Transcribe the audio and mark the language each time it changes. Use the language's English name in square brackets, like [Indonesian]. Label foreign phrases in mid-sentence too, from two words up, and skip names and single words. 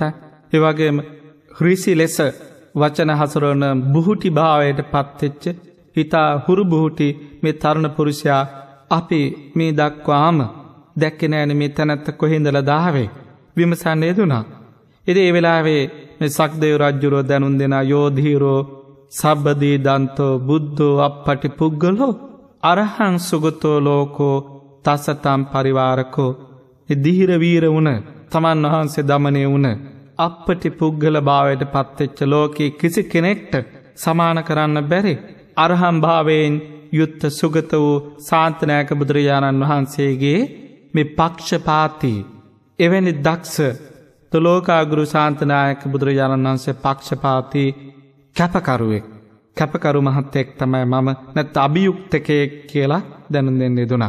[Sinhala] ඒ වගේම ඍෂි ලෙස වචන හසුරවන බුහුටි භාවයට පත්වෙච්ච හිතා හුරු බුහුටි මේ තරුණ පුරුෂයා අපි මේ දක්වාම දැක්කේ නෑනේ මේ තැනත්ත කොහෙන්දලා දාවේ විමසන්නේ දුනා. ඉතින් ඒ වෙලාවේ මේ සක්දේව රජුරෝ දැනුම් දෙන [Pali] යෝධීරෝ සබ්බදී දන්තෝ බුද්ධෝ අප්පටි පුග්ගලෝ අරහං සුගතෝ ලෝකෝ තසතම් පරිවාරකෝ. [Sinhala] දිහිර වීර වුණ තමන් වහන්සේ දමනය වුණ අප්පටි පුග්ගල භාවයට පත්වෙච්ච ලෝකේ කිසි කෙනෙක්ට සමාන කරන්න බැරි අරහම් භාවයෙන් යුත්ත සුගත වූ ශාන්තනායක බුදුරජාණන් වහන්සේගේ මේ පක්ෂපාතී එවැනි දක්ෂ ත්‍රිලෝකාග්‍රව ශාන්තනායක බුදුරජාණන් වහන්සේ පක්ෂපාතී කැපකරු මහත්තයෙක් තමයි මම නැත්නම් අභියුක්තකයෙක් කියලා දැනුම් දෙන්න දුනා.